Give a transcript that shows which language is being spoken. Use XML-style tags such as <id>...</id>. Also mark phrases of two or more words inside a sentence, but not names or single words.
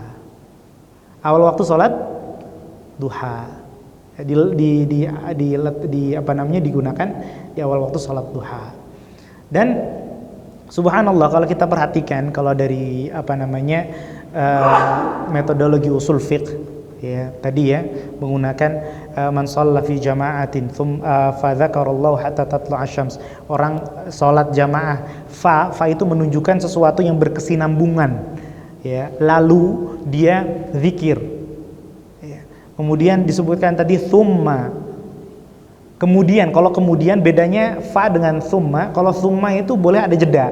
<id>Awal waktu salat duha. Digunakan di awal waktu salat duha. Dan subhanallah, kalau kita perhatikan, kalau dari metodologi usul fiqh ya tadi ya, menggunakan</id> <ar>من صلى في جماعة فذكر الله حتى تطلع الشمس.</ar> <id>Orang salat jamaah, fa itu menunjukkan sesuatu yang berkesinambungan ya, lalu dia zikir ya. Kemudian disebutkan tadi thumma. Kemudian, kalau kemudian bedanya fa dengan thumma, kalau thumma itu boleh ada jeda.</id>